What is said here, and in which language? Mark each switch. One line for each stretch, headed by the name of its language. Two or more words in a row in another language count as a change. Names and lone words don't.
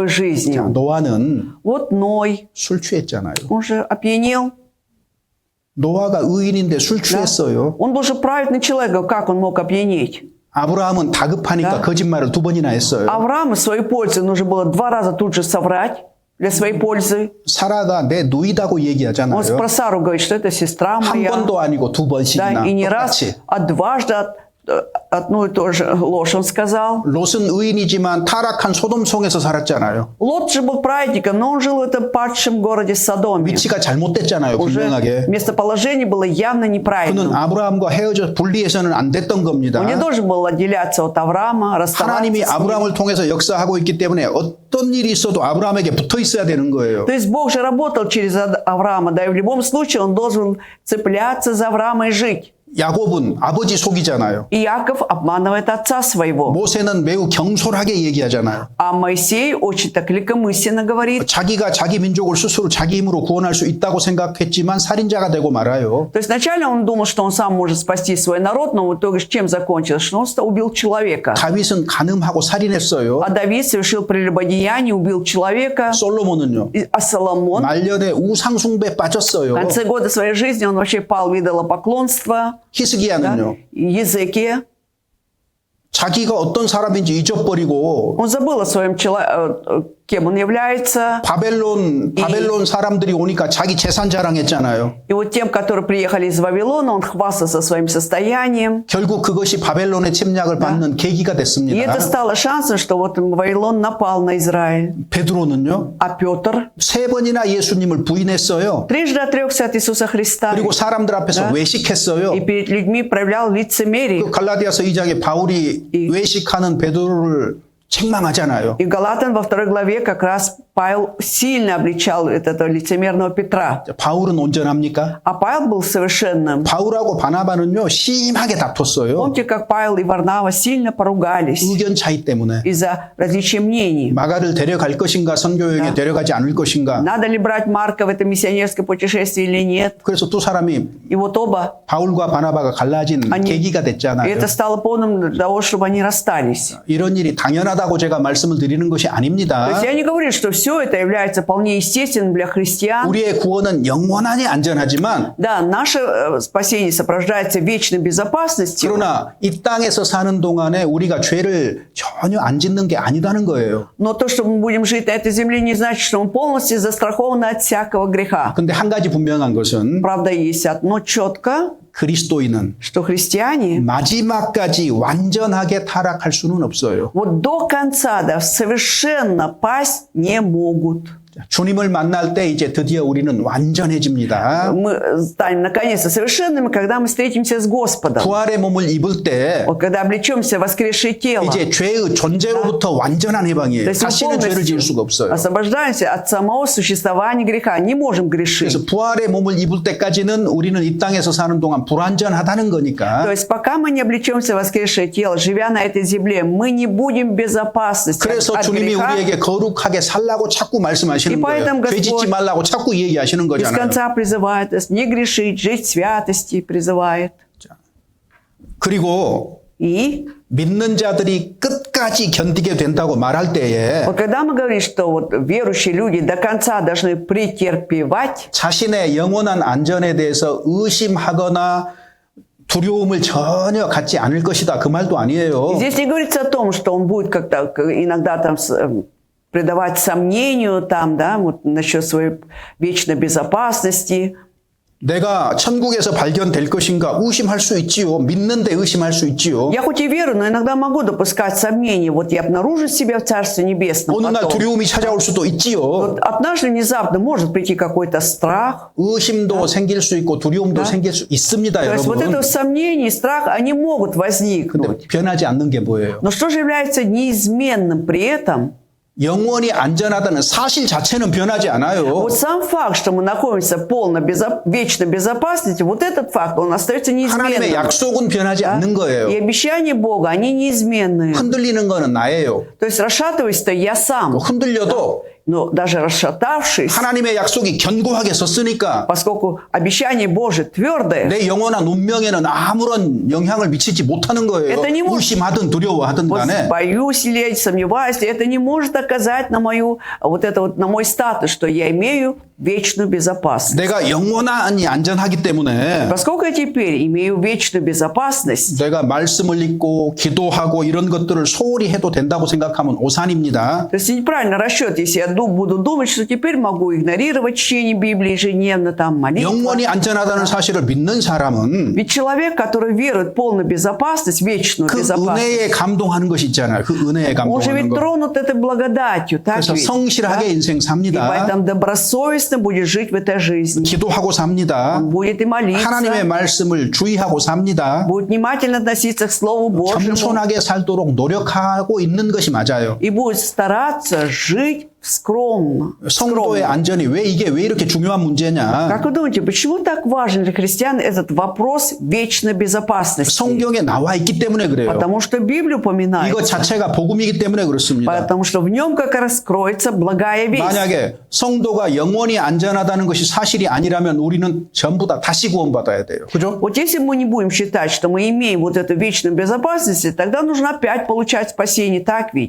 Korean: 자,
Russian: жизнью.
Korean: 노아는
Russian: Вот Ной,
Korean: 술 취했잖아요.
Russian: он же опьянел.
Korean: 노아가 의인인데 술 취했어요.
Russian: Он был же праведный человек, как он мог опьянеть?
Korean: 아브라함은 다급하니까 거짓말을 2번이나 했어요.
Russian: Аврааму своей пользы нужно было 2 раза тут же соврать для своей пользы.
Korean: 사라가 내 누이다고
Russian: Он
Korean: 얘기하잖아요.
Russian: про Сару говорит, что это сестра
Korean: 한
Russian: моя.
Korean: 번도 아니고 2번씩이나
Russian: Да, и не раз,
Korean: 똑같이.
Russian: а дважды одну и ту же ложь он сказал.
Korean: 롯은 의인이지만 타락한 소돔성에서 살았잖아요.
Russian: Лот же был праведником, но он жил в этом падшем городе Содоме.
Korean: 위치가 잘못됐잖아요.
Russian: Уже
Korean: 분명하게.
Russian: местоположение было явно
Korean: 그는
Russian: неправильным.
Korean: 아브라함과 헤어져 분리해서는 안 됐던 겁니다.
Russian: Он не должен был отделяться от Авраама,
Korean: 하나님이
Russian: расставаться с ним.
Korean: 아브라함을 통해서 역사하고 있기 때문에 어떤 일이 있어도 아브라함에게 붙어 있어야 되는 거예요.
Russian: То есть Бог же работал через Авраама, да, и в любом случае он должен цепляться за Авраама и жить.
Korean: 야곱은 아버지 속이잖아요.
Russian: И Яков обманывает отца своего.
Korean: 모세는 매우 경솔하게 얘기하잖아요.
Russian: А Моисей очень так легкомысленно говорит.
Korean: 자기가 자기 민족을 스스로 자기 힘으로 구원할 수 있다고 생각했지만 살인자가 되고 말아요.
Russian: То есть вначале он думал, что он сам может спасти свой народ, но в итоге чем закончилось? Что он убил человека.
Korean: 다윗은 간음하고 살인했어요.
Russian: А Давид совершил прелюбодеяние, убил человека.
Korean: 솔로몬은요.
Russian: А Соломон
Korean: 말년에 우상숭배에
Russian: в
Korean: 빠졌어요.
Russian: конце года своей жизни он вообще пал в идолопоклонство.
Korean: 히스기야는요.
Russian: Езекия.
Korean: 자기가 어떤 사람인지 잊어버리고
Russian: Он забыл о своем кем он является.
Korean: 바벨론 사람들이 오니까 자기 재산 자랑했잖아요.
Russian: И вот тем, которые приехали из Вавилона, он хвастался своим состоянием.
Korean: 결국 그것이 바벨론의 침략을 받는 계기가
Russian: И
Korean: 됐습니다.
Russian: это стало шансом, что вот Вавилон напал на Израиль.
Korean: 베드로는요.
Russian: А Петр
Korean: 3번이나 예수님을 부인했어요.
Russian: трижды отрекся от Иисуса Христа.
Korean: 그리고 사람들 앞에서 외식했어요.
Russian: И перед людьми проявлял лицемерие.
Korean: 그 갈라디아서 2장에 바울이 외식하는 베드로를 책망하잖아요.
Russian: И Галатам во 2 главе как раз Павел сильно обличал этого лицемерного Петра.
Korean: 바울은 온전합니까?
Russian: А Павел был совершенным.
Korean: 바울하고 바나바는요 심하게 다퉜어요.
Russian: Помните, как Павел и Варнава сильно поругались
Korean: 의견 차이 때문에.
Russian: из-за различия мнений.
Korean: 마가를 데려갈 것인가 선교여행에 데려가지 않을 것인가.
Russian: Надо ли брать Марка в это миссионерское путешествие или нет?
Korean: 그래서 두 사람이
Russian: И вот оба.
Korean: 바울과 바나바가 갈라진 계기가
Russian: И
Korean: 됐잖아요.
Russian: это стало поводом для того, чтобы они расстались.
Korean: 이런 일이 당연하다고 제가 말씀을 드리는 것이
Russian: То
Korean: 아닙니다.
Russian: есть я не говорю, что все это является вполне естественным для христиан.
Korean: 우리의 구원은 영원하니 안전하지만
Russian: Да, наше спасение сопровождается вечной безопасностью.
Korean: 그러나 이 땅에서 사는 동안에 우리가 죄를 전혀 안 짓는 게 아니다는 거예요.
Russian: Но то, что мы будем жить на этой земле, не значит, что мы полностью застрахованы от всякого греха.
Korean: 근데 한 가지 분명한 것은
Russian: Правда, есть одно четко,
Korean: 그리스도인은
Russian: что христиане
Korean: 마지막까지 완전하게 타락할 수는 없어요.
Russian: вот до конца, да, совершенно пасть не могут.
Korean: 주님을 만날 때 이제 드디어 우리는 완전해집니다.
Russian: Мы станем наконец-то совершенными, когда мы встретимся с Господом.
Korean: 부활의 몸을 입을 때
Russian: Вот когда облечемся в воскресшее тело.
Korean: 이제 죄의 존재로부터 완전한
Russian: То
Korean: 해방이에요.
Russian: есть мы
Korean: 다시는 죄를 지을 수가 없어요.
Russian: освобождаемся от самого существования греха. Не можем грешить.
Korean: 그래서 부활의 몸을 입을 때까지는 우리는 이 땅에서 사는 동안 불완전하다는
Russian: То
Korean: 거니까.
Russian: есть пока мы не облечемся в воскресшее тело, живя на этой земле, мы не будем в безопасности
Korean: 그래서
Russian: от
Korean: 주님이
Russian: греха.
Korean: 우리에게 거룩하게 살라고 자꾸 말씀하시는
Russian: И поэтому
Korean: 거예요. 죄 짓지
Russian: Господь
Korean: 말라고 자꾸 얘기하시는
Russian: Без
Korean: 거잖아요.
Russian: конца призывает нас не грешить, жить в святости призывает.
Korean: 그리고
Russian: И
Korean: 믿는 자들이 끝까지 견디게 된다고 말할 때에
Russian: вот когда мы говорим, что вот верующие люди до конца должны претерпевать,
Korean: 자신의 영원한 안전에 대해서 의심하거나 두려움을 전혀 갖지 않을 것이다. 그 말도 아니에요.
Russian: здесь не говорится о том, что он будет как-то иногда там придавать сомнению там, да, вот насчет своей вечной безопасности.
Korean: 내가 천국에서 발견될 것인가 의심할 수 있지요. 믿는데 의심할 수 있지요.
Russian: Я хоть и верю, но иногда могу допускать сомнения. Вот я обнаружу себя в Царстве Небесном
Korean: 어느 날
Russian: потом.
Korean: 두려움이 찾아올 수도 있지요.
Russian: Вот однажды внезапно может прийти какой-то страх.
Korean: 의심도 생길 수 있고 두려움도 생길 수 있습니다,
Russian: То есть вот
Korean: 여러분.
Russian: это сомнение, страх, они могут
Korean: 근데
Russian: возникнуть.
Korean: 변하지 않는 게 뭐예요?
Russian: Но что же является неизменным при этом?
Korean: 영원히 안전하다는 사실 자체는 변하지 않아요.
Russian: Вот сам факт, что мы находимся в полной вечной безопасности, вот этот факт, он остается
Korean: 하나님의
Russian: неизменным.
Korean: 약속은 변하지 않는
Russian: И
Korean: 거예요.
Russian: обещания Бога, они неизменные.
Korean: 흔들리는 거는 나예요.
Russian: То есть расшатываюсь-то я сам.
Korean: 흔들려도
Russian: Но даже расшатавшись,
Korean: 하나님의 약속이 견고하게 섰으니까
Russian: поскольку обещание Божие твердое,
Korean: 내 영원한 운명에는 아무런 영향을 미치지 못하는 거예요.
Russian: Это не может-
Korean: 의심하든 두려워하든
Russian: вот
Korean: 간에.
Russian: боюсь ли, сомневаюсь ли, это не может оказать на мою, вот это вот, на мой статус, что я имею вечную безопасность.
Korean: 내가 영원히 안전하기 때문에
Russian: Поскольку я теперь имею вечную безопасность,
Korean: 내가 말씀을 읽고 기도하고 이런 것들을 소홀히 해도 된다고 생각하면 오산입니다.
Russian: то есть неправильный расчет, если я буду думать, что теперь могу игнорировать чтение Библии ежедневно, там молитва.
Korean: 영원히 안전하다는 사실을 믿는 사람은
Russian: Ведь человек, который верует в полную безопасность, вечную
Korean: 그
Russian: безопасность,
Korean: 은혜에 감동하는 것이 있잖아요. 그 은혜에
Russian: он же
Korean: 감동하는
Russian: ведь
Korean: 거.
Russian: тронут этой благодатью, так
Korean: 그래서
Russian: ведь?
Korean: 성실하게 인생
Russian: И
Korean: 삽니다.
Russian: поэтому добросовестно будет жить в этой жизни.
Korean: 기도하고 삽니다.
Russian: Он будет и молиться,
Korean: 하나님의 말씀을 주의하고 삽니다.
Russian: будет внимательно относиться к Слову Божьему
Korean: 겸손하게 살도록 노력하고 있는 것이 맞아요.
Russian: и будет стараться жить скромно.
Korean: 성도의 안전이 왜 이렇게 중요한 문제냐?
Russian: Как вы думаете, почему так важен для христиан этот вопрос вечной безопасности?
Korean: 성경에 나와 있기 때문에 그래요.
Russian: Потому что Библия упоминает,
Korean: 이거 자체가 복음이기 때문에 그렇습니다.
Russian: потому что в нем как раз кроется благая весть.
Korean: 만약에 성도가 영원히 안전하다는 것이 사실이 아니라면 우리는 전부 다 다시 구원받아야 돼요. 그죠?
Russian: Вот если мы не будем считать, что мы имеем вот эту вечную безопасность, тогда нужно опять получать спасение, так ведь?